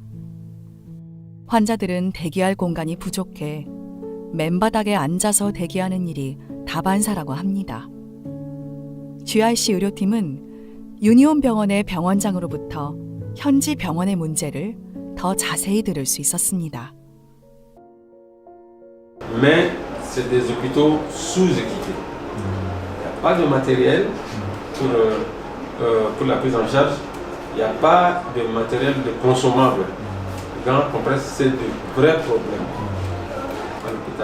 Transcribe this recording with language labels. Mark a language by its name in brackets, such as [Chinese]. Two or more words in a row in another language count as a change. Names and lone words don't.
[Korean] 환자들은 대기할 공간이 부족해 맨바닥에 앉아서 대기하는 일이 다반사라고 합니다. GRC 의료팀은 유니온 병원의 병원장으로부터 현지 병원의 문제를 더 자세히 들을 수 있었습니다. [French] Mais c'est des hôpitaux sous-équipés. Il n'y a pas de matériel pour la prise en charge. Il n'y a pas de matériel de consommable. Les grands compresses, c'est de vrais problèmes à l'hôpital.